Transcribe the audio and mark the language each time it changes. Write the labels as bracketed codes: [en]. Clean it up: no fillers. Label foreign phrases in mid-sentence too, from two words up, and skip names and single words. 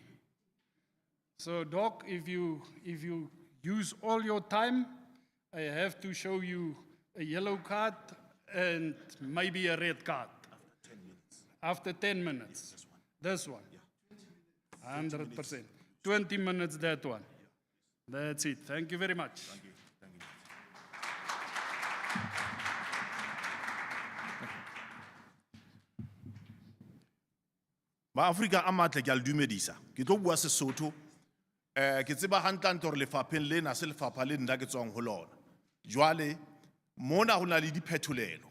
[en] So Doc, if you use all your time, I have to show you a yellow card and maybe a red card. After 10 minutes. This one. 100%. 20 minutes, that one. That's it. Thank you very much. Thank you. Thank you. [st] Ma-Afrika a matle ke a le dumedisa. Ke tlo bua Sesotho. Ke tseba hantle hore lefapheng lena se lefapha le nna ke tswang ho lona. Jwale mona ho na le diphetolelo.